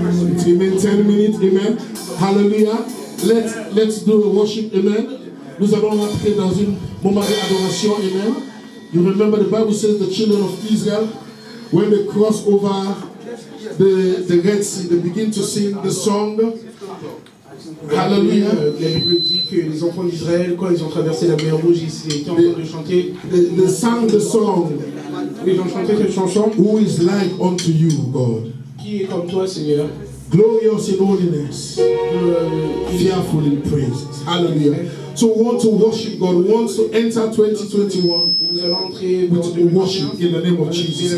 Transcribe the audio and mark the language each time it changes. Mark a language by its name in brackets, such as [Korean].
[English] It's remain 10 minutes. Amen. Hallelujah. Let's do a worship. Amen. [French] Nous allons entrer dans un moment d'adoration. Amen. [English] You remember the Bible says the children of Israel, when they cross over the Red Sea, they begin to sing the song. Hallelujah. [French] La Bible dit que les enfants d'Israël, quand ils ont traversé la mer Rouge, ils étaient en train de chanter. [English] They sang the song. [French] Ils ont chanté cette chanson. [English] Who is like unto you, God? [French] Qui est comme toi, Seigneur? [English] Glorious in holiness, fearful in praises. Hallelujah. So we want to worship God. We want to enter 2021 with worship in the name of Jesus.